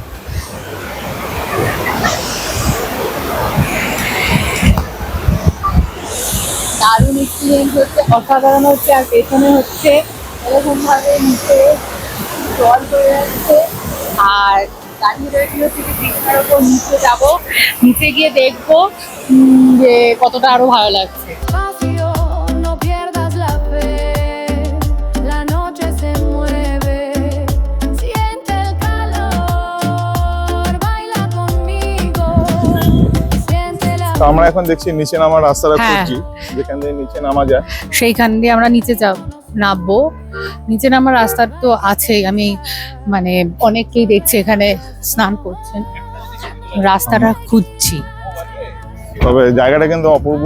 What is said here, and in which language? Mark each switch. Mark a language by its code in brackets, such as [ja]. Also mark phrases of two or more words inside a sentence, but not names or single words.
[bn] দারুণ এক্সপিরিয়েন্স হচ্ছে, অসাধারণ হচ্ছে। আর পেছনে হচ্ছে এরকম ভাবে নিচে জল পড়ে যাচ্ছে, আর দাঁড়িয়ে রয়েছিল থেকে ব্রিজটার ওপর নিচে যাবো, নিচে গিয়ে দেখবো যে কতটা আরো ভালো লাগছে। [es] Despacio, no pierdas la fe, la noche se mueve, siente el calor, baila conmigo, siente el amor. [bn] তো আমরা এখন দেখছি নিচে নামার রাস্তাটা হ্যাঁ। খুঁজছি, যেখান দিয়ে নিচে নামা যায়। সেইখান দিয়ে আমরা নিচে নামবো। নিচে নামার রাস্তা তো আছেই, আমি মানে অনেককেই দেখছি এখানে স্নান করছেন, রাস্তাটা খুঁজছি। তবে জায়গাটা কিন্তু অপূর্ব,